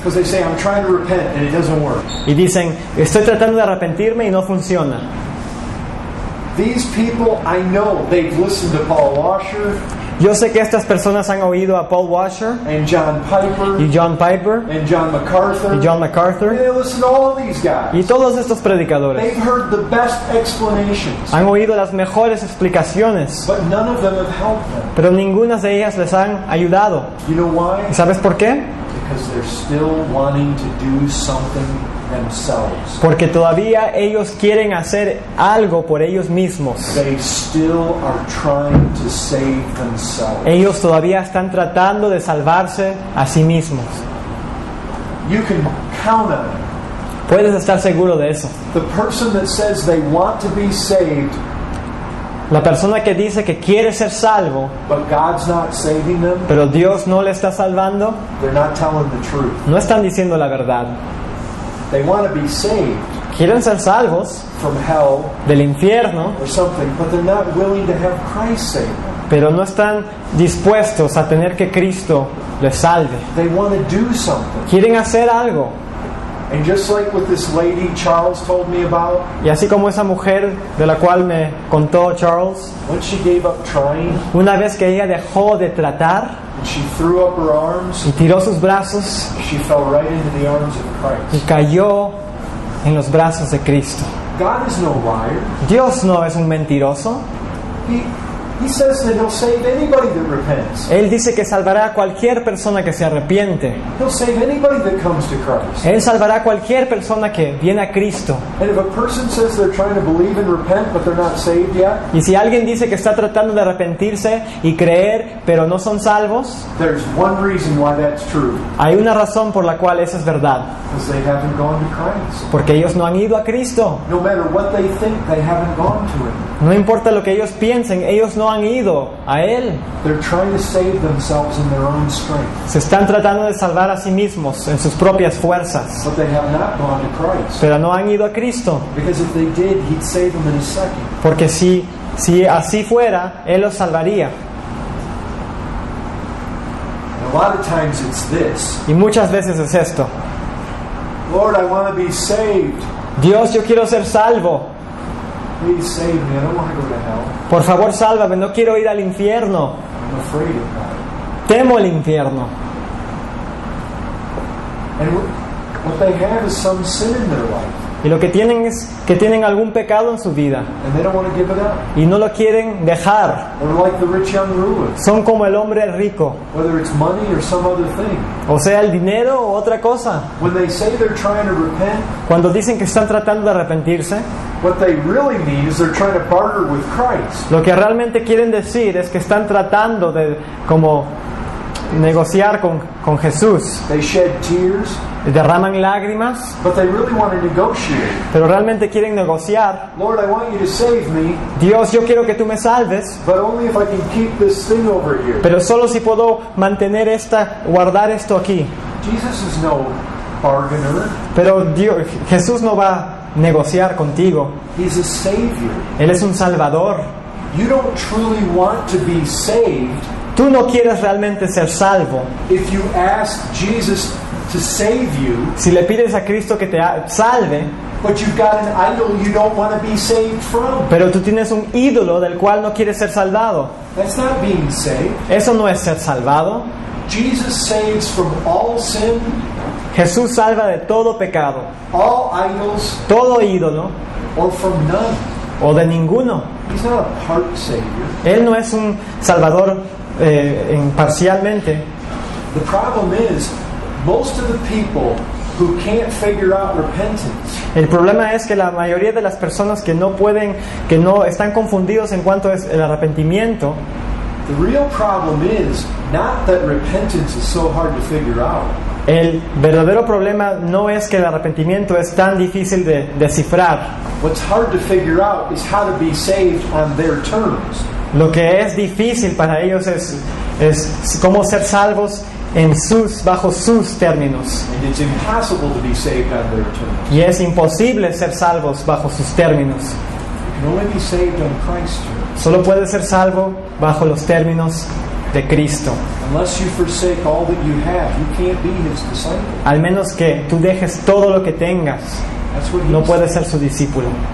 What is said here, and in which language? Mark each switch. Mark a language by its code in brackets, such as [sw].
[en] Because they say, I'm trying to repent and it doesn't work. [es] Y dicen, estoy tratando de arrepentirme y no funciona. [en] These people, I know they've listened to Paul Washer [es] Yo sé que estas personas han oído a Paul Washer [en] and John Piper [es] y John Piper [en] and John MacArthur. [es] y John MacArthur [en] They listen to all of these guys. [es] y todos estos predicadores. [en] They've heard the best explanations, [es] Han oído las mejores explicaciones, [en] but none of them have helped them. [es] pero ninguna de ellas les han ayudado. [en] You know why? [es] ¿Y sabes por qué? [en] Because they're still wanting to do something themselves. [es] Porque todavía ellos quieren hacer algo por ellos mismos. [en] They still are trying to save themselves. [es] Ellos todavía están tratando de salvarse a sí mismos. [en] You can count on it. [es] Puedes estar seguro de eso. [en] The person that says they want to be saved, [es] La persona que dice que quiere ser salvo, [en] but God's not saving them, [es] pero Dios no le está salvando, [en] they're not telling the truth. [es] no están diciendo la verdad. [en] They want to be saved [es] Quieren ser salvos [en] from hell [es] del infierno, [en] or something, but they're not willing to have Christ save them. [es] pero no están dispuestos a tener que Cristo les salve. [en] They want to do something. [es] Quieren hacer algo. [en] And just like with this lady Charles told me about, [es] Y así como esa mujer de la cual me contó Charles, [en] when she gave up trying [es] una vez que ella dejó de tratar [en] and she threw up her arms, [es] y tiró sus brazos [en] she fell right into the arms of [es] y [en] Christ. [es] cayó en los brazos de Cristo. [en] God is no liar. [es] Dios no es un mentiroso. [en] He says that He'll save anybody that repents. [es] Él dice que salvará a cualquier persona que se arrepiente. [en] He'll save anybody that comes to Christ. [es] Él salvará a cualquier persona que viene a Cristo. [en] And if a person says they're trying to believe and repent but they're not saved yet, [es] Y si alguien dice que está tratando de arrepentirse y creer, pero no son salvos, [en] there's one reason why that's true. [es] hay una razón por la cual eso es verdad. [en] Because they haven't gone to Christ. [es] Porque ellos no han ido a Cristo. [en] No matter what they think, they haven't gone to Him. [es] No importa lo que ellos piensen, ellos no han ido a Él. [en] They're trying to save themselves in their own strength. [es] Se están tratando de salvar a sí mismos en sus propias fuerzas, [en] But they have not gone to Christ. [es] pero no han ido a Cristo. [en] Because if they did, He'd save them in a second. [es] Porque si así fuera, Él los salvaría. [en] And a lot of times it's this. [es] Y muchas veces es esto: [en] Lord, I want to be saved. [es] Dios, yo quiero ser salvo. [en] Please save me. I don't want to go to hell. [es] Por favor, sálvame, no quiero ir al infierno. [en] I'm afraid of that. [es] Temo el infierno. [en] And what they have is some sin in their life. [es] Y lo que tienen es que tienen algún pecado en su vida [en] And they don't want to give it up. [es] y no lo quieren dejar. [en] They're like the rich young ruler. [es] Son como el hombre rico, [en] Whether it's money or some other thing. [es] o sea, el dinero o otra cosa. [en] When they say they're trying to repent, [es] Cuando dicen que están tratando de arrepentirse, [en] What they really mean is they're trying to barter with Christ. [es] Lo que realmente quieren decir es que están tratando de como negociar con Jesús. [en] They shed tears, [es] Derraman lágrimas, [en] but they really want to negotiate. [es] pero realmente quieren negociar. [en] Lord, I want you to save me, [es] Dios, yo quiero que tú me salves, [en] but only if I can keep this thing over here. [es] pero solo si puedo mantener guardar esto aquí. [en] Jesus is no bargainer. [es] Pero Dios, Jesús no va a negociar contigo. [en] He's a savior. [es] Él es un salvador. [en] You don't truly want to be saved [es] Tú no quieres realmente ser salvo [en] if you ask Jesus to save you, [es] si le pides a Cristo que te salve, [en] but you've got an idol you don't want to be saved from. [es] pero tú tienes un ídolo del cual no quieres ser salvado. [en] That's not being saved. [es] Eso no es ser salvado. [en] Jesus saves from all sin, [es] Jesús salva de todo pecado, [en] all idols, [es] todo ídolo [en] or from none. [es] o de ninguno. [en] He's not a part savior. [es] Él no es un salvador parcialmente. [en] The problem is, most of the people who can't figure out repentance, [es] El problema es que la mayoría de las personas que no están confundidos en cuanto es el arrepentimiento, [en] the real problem is not that repentance is so hard to figure out. [es] el verdadero problema no es que el arrepentimiento es tan difícil de descifrar. [en] What's hard to figure out is how to be saved on their terms. [es] Lo que es difícil para ellos es cómo ser salvos bajo sus términos. [en] And it's impossible to be saved on their terms. [es] Y es imposible ser salvos bajo sus términos. [en] You can only be saved on Christ's terms. [es] Solo puedes ser salvo bajo los términos de Cristo. [en] Unless you forsake all that you have, you can't be His disciple. [es] Al menos que tú dejes todo lo que tengas, [en] That's what He [es] no [en] said. [es] puedes ser su discípulo.